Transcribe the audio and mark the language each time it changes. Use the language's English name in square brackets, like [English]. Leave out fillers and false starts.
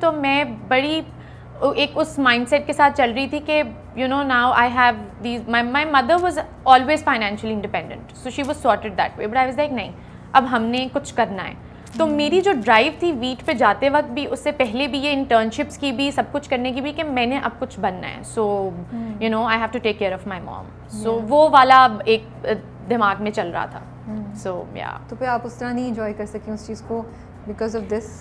[Hindi] तो मैं बड़ी एक उस mindset के साथ चल रही थी कि [English] you know now I have these. My mother was always financially independent, so she was sorted that way. But I was like [Hindi] नहीं, अब हमने कुछ करना है. तो मेरी जो ड्राइव थी वीट पे जाते वक्त भी, उससे पहले भी, ये इंटर्नशिप्स की भी, सब कुछ करने की भी, कि मैंने अब कुछ बनना है. [English] So you know I have to take care of my mom. [Hindi] सो वो वाला एक दिमाग में चल रहा था. सो या तो फिर आप उस तरह नहीं इंजॉय कर सकी उस चीज़ को [English] Because of this.